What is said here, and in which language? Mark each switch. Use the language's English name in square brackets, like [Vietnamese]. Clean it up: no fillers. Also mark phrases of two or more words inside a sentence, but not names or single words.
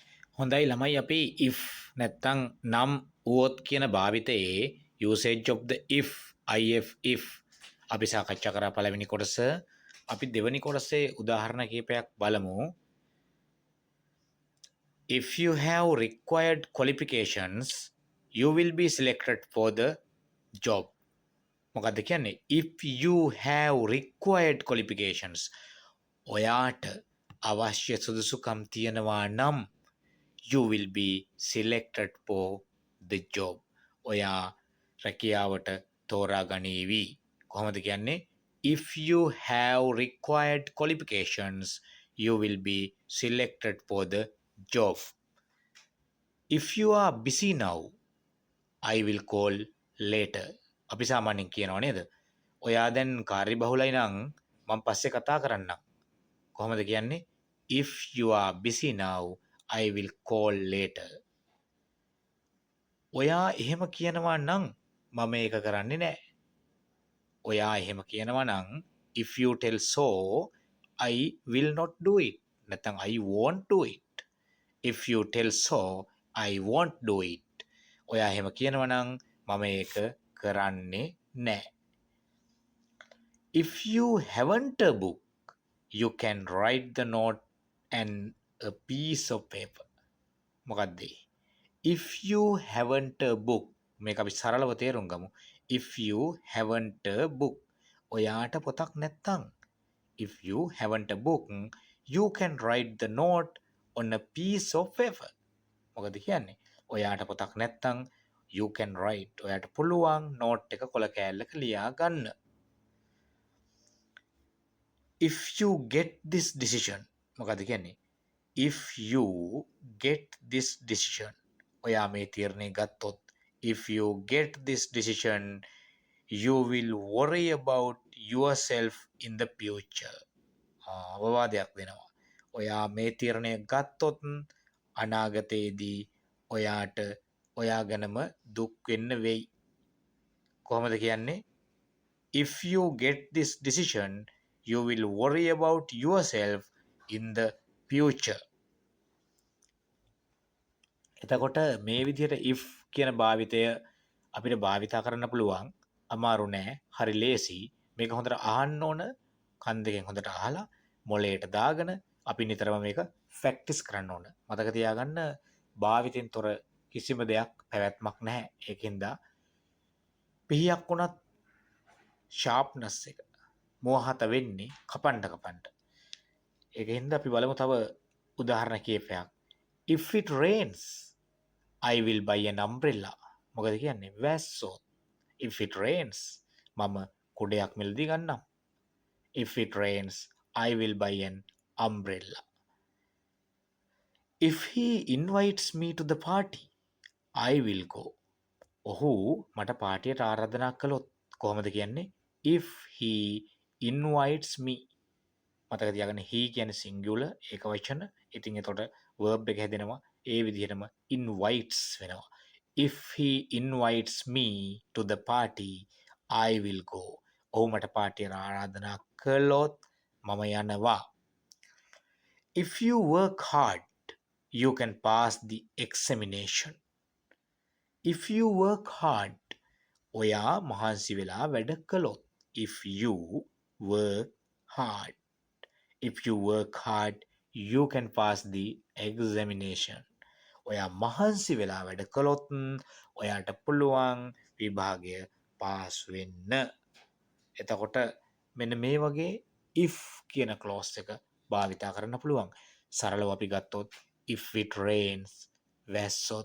[Sinhala] හොඳයි ළමයි අපි if නැත්තං නම් වුවොත් කියන භාවිතයේ [English] usage of the if [Sinhala] අපි සාකච්ඡා කරා පළවෙනි කොටස. අපි දෙවැනි කොටසේ උදාහරණ කීපයක් බලමු. [English] If you have required qualifications you will be selected for the job. [Sinhala] මොකක්ද කියන්නේ? [English] If you have required qualifications [Sinhala] ඔයාට අවශ්‍ය සුදුසුකම් තියෙනවා නම් [English] you will be selected for the job. [Sinhala] ඔයා රැකියාවට තෝරා ගනීවි. කොහොමද කියන්නේ? [English] If you have required qualifications you will be selected for the job. If you are busy now I will call later. [Sinhala] අපි සාමාන්‍යයෙන් කියනවා නේද? ඔයා දැන් කාර්යබහුලයි නම් මම පස්සේ කතා කරන්නම්. කොහොමද කියන්නේ? [English] If you are busy now I will call later. [Sinhala] ඔයා එහෙම කියනවා නම් මම ඒක කරන්නේ නැහැ. ඔයා එහෙම කියනවා නම් [English] if you tell so I will not do it. නැත්නම් I won't do it. If you tell so I won't do it. [Sinhala] ඔයා එහෙම කියනවා නම් මම ඒක කරන්නේ නැහැ. [English] If you haven't a book you can write the note and a piece of paper. [Sinhala] මොකක්ද? [English] If you haven't a book [Sinhala] මේක අපි සරලව තේරුම් ගමු. [English] If you haven't a book [Sinhala] ඔයාට පොතක් නැත්තම් [English] if you haven't a book you can write the note on a piece of paper. [Sinhala] මොකද කියන්නේ? ඔයාට පොතක් නැත්තම් [English] you can write [Sinhala] ඔයාට පුළුවන් note එක කොළ කෑල්ලක ලියා ගන්න. [English] If you get this decision [Sinhala] මොකද කියන්නේ? [English] If you get this decision [Sinhala] ඔයා මේ තීරණය ගත්තොත් [English] if you get this decision you will worry about yourself in the future. [Sinhala] අවවාදයක් දෙනවා. ඔයා මේ තීරණය ගත්තොත් අනාගතයේදී ඔයාට ඔයා ගැනම දුක් වෙන්න වෙයි. කොහොමද කියන්නේ? [English] If you get this decision you will worry about yourself in the future. [Sinhala] එතකොට මේ විදිහට if කියන භාවිතය අපිට භාවිතා කරන්න පුළුවන්. අමාරු නෑ. හරි ලේසි. මේක හොඳට අහන්න ඕන. කන් දෙකෙන් හොඳට අහලා මොළයට දාගෙන අපි නිතරම මේක ප්‍රැක්ටිස් කරන්න ඕන. මතක තියාගන්න භාවිතෙන් තොර කිසිම දෙයක් පැවැත්මක් නැහැ. ඒකින්ද පිහියක් වුණත් ෂාප්නස් එක මෝහත වෙන්නේ කපන්න. ඒකින්ද අපි බලමු තව උදාහරණ කීපයක්. [English] If it rains I will buy an umbrella. [Sinhala] මොකද කියන්නේ? වැස්සොත්. [English] If it rains [Sinhala] මම කුඩයක් මිලදී ගන්නම්. [English] If it rains I will buy an umbrella. If he invites me to the party I will go. [Sinhala] ඔහු මට පාටියට ආරාධනා කළොත් කොහොමද කියන්නේ? [English] If he invites me. [Sinhala] මතක තියාගන්න he කියන්නේ singular ඒක වචන. ඉතින් එතකොට verb එක හැදෙනවා ඒ විදිහටම invites වෙනවා. [English] If he invites me to the party I will go. [Sinhala] ඔහු මට පාටියට ආරාධනා කළොත් මම යනවා. [English] If you work hard you can pass the examination. If you work hard [Sinhala] ඔයා මහන්සි වෙලා වැඩ කළොත්. [English] If you work hard. If you work hard you can pass the examination. [Sinhala] ඔයා මහන්සි වෙලා වැඩ කළොත් ඔයාට පුළුවන් විභාගය පාස් වෙන්න. එතකොට මෙන්න මේ වගේ if කියන clause එක භාවිතා කරන්න පුළුවන්. සරලව අපි ගත්තොත් [English] if it rains [Sinhala] වැස්සොත්.